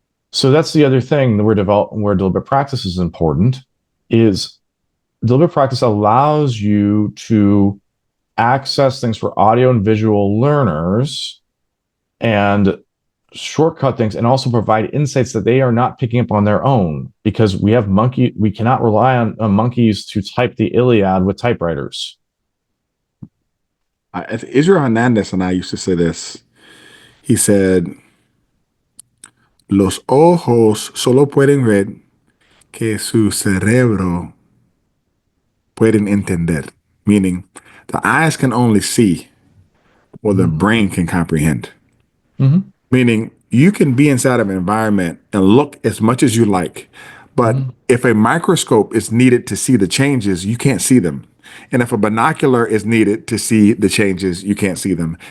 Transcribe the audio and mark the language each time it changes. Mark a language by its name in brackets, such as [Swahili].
[English] So that's the other thing that where deliberate practice is important, is deliberate practice allows you to access things for audio and visual learners and shortcut things, and also provide insights that they are not picking up on their own, because we cannot rely on monkeys to type the Iliad with typewriters. Israel Hernandez and I used to say this. He said, [Spanish] los ojos solo pueden ver que su cerebro pueden entender. [English] Meaning, the eyes can only see what the brain can comprehend. Mm-hmm. Meaning, you can be inside of an environment and look as much as you like, but if a microscope is needed to see the changes, you can't see them. And if a binocular is needed to see the changes, you can't see them.